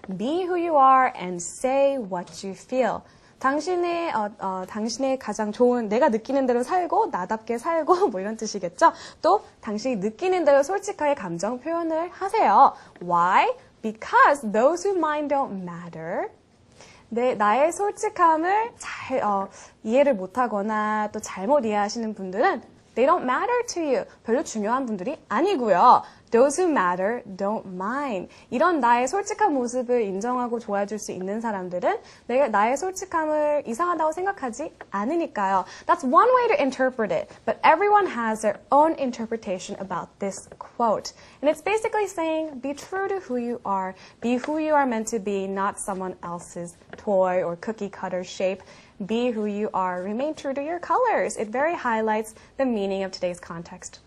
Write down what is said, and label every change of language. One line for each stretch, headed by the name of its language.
English: Be who you are and say what you feel.
Korean: 당신의 가장 좋은, 내가 느끼는 대로 살고, 나답게 살고, 뭐 이런 뜻이겠죠? 또, 당신이 느끼는 대로 솔직하게 감정 표현을 하세요.
English: Why? Because those who mind don't matter.
Korean: 나의 솔직함을 잘 이해를 못하거나 또 잘못 이해하시는 분들은
English: they don't matter to you.
Korean: 별로 중요한 분들이 아니고요.
English: Those who matter don't mind.
Korean: 이런 나의 솔직한 모습을 인정하고 좋아해줄 수 있는 사람들은 내가 나의 솔직함을 이상하다고 생각하지 않으니까요.
English: That's one way to interpret it. But everyone has their own interpretation about this quote. And it's basically saying, be true to who you are. Be who you are meant to be, not someone else's toy or cookie cutter shape. Be who you are. Remain true to your colors. It very highlights the meaning of today's context.